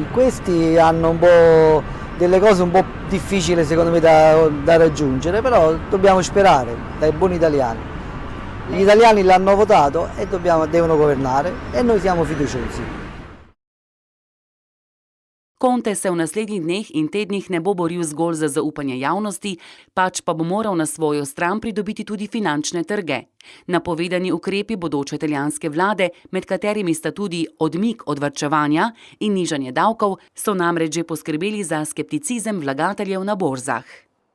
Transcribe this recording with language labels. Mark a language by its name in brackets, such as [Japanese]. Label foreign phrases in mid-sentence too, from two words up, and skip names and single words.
[Italian] Questi hanno un po' delle cose un po' difficili secondo me da raggiungere, però dobbiamo sperare dai buoni italiani. Gli italiani l'hanno votato e devono governare e noi siamo fiduciosi. [Slovenian] Conte se v naslednjih dneh in tednih ne bo boril zgolj za zaupanje javnosti, pač pa bo moral na svojo stran pridobiti tudi finančne trge. Napovedani ukrepi bodoče italijanske vlade, med katerimi sta tudi odmik od varčevanja in nižanje davkov, so namreč že poskrbeli za skepticizem vlagateljev na borzah.